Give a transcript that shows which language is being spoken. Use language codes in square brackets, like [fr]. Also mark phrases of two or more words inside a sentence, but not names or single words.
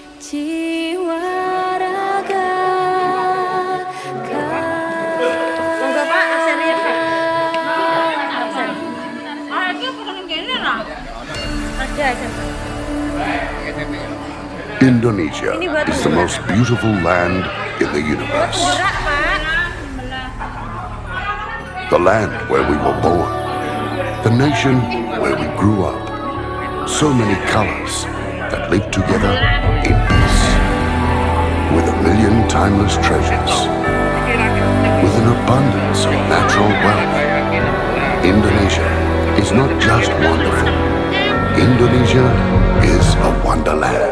[id] jiwa raga. [jv] Monggo Pak, asalnya Pak. Iki kurang kene lah. [id] Ada. [en] Indonesia is the most beautiful land in the universe. [id] Gerak Pak. [en] The land where we were born. The nation where we grew up. So many colors that live together in peace. With a million timeless treasures. With an abundance of natural wealth. Indonesia is not just wonderful. Indonesia is a wonderland.